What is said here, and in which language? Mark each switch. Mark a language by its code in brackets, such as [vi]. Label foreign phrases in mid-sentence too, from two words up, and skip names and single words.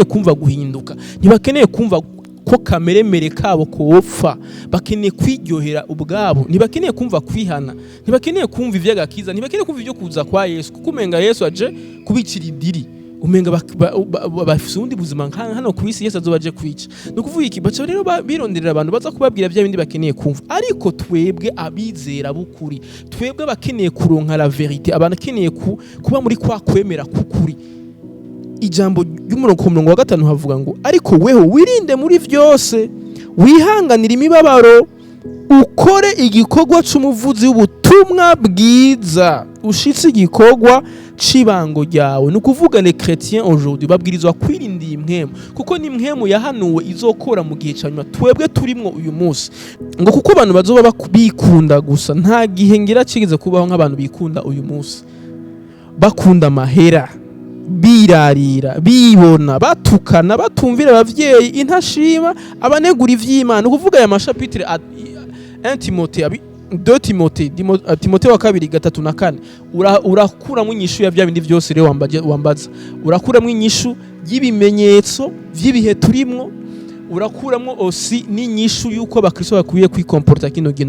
[rn] kumva guhinduka ntibakeneye kumva ko kameremere kabo kopfa bakeneye kwiryohera ubwabo ntibakeneye kumva kwihana ntibakeneye kumva ivy'agakiza ntibakeneye kumva ivyo kuza kwa Yesu kuko umenga Yesu aje kubicira idiri umenga bafise ubundi buzima hano kw'isi Yesu azobaje kwica no kuvuga iki baca rero bironderera abantu baza kubabwira bya bindi bakeneye kumva ariko twebwe abizera bukuri twebwe bakeneye kuronka [fr] la vérité [rn] abakeneye kuba muri kwa kwemera kukuri ijambo ry'umurongo wa 5 havuga ngo ariko weho wirinde muri vyose wihanganira imibabaro ukore igikorwa c'umuvuzi w'ubutumwa bwiza ushitse igikorwa cibango ryawe nukuvuga [fr] les chrétiens aujourd'hui [rn] babwirizwa kwirinda imwemu kuko ni imwemu yahanuwe izokora mu gihe cyanyuma twebwe turimwo uyu munsi ngo kuko abantu bazoba bikunda gusa nta gihe ngira cigeze kubaho nk'abantu bikunda uyu munsi bakunda amahera birarira bibona batukana batumvira abavyeyi intashima abanegura ivy'Imana ukuvuga aya mashapitre 1 Timothée 2 Timote wa kabiri 3:4 urakuramo inyishu ya bya bindi byose rero wambaza, urakuramo inyishu y'ibimenyetso vy'ibihe turimwo, urakuramo osi n'inyishu yuko abakristo bakwiye kwikomporta kino gihe.